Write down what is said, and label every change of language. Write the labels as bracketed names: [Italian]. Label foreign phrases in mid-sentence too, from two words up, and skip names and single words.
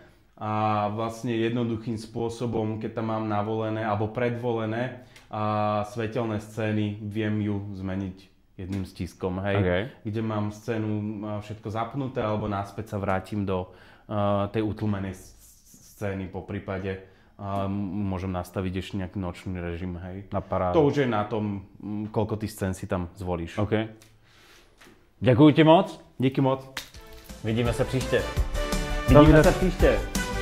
[Slovak] A vlastne jednoduchým spôsobom, keď tam mám navolené alebo predvolené svetelné scény, viem ju zmeniť jedným stiskom, hej. Okay. Kde mám scénu všetko zapnuté alebo naspäť sa vrátim do tej utlmenej scény, po prípade môžem nastaviť ešte nejaký nočný režim, hej. Na parádu. To už je na tom, koľko tých scén si tam zvolíš. OK. [Czech] Děkuji ti moc. Díky moc. Vidíme se příště. Vidíme se příště.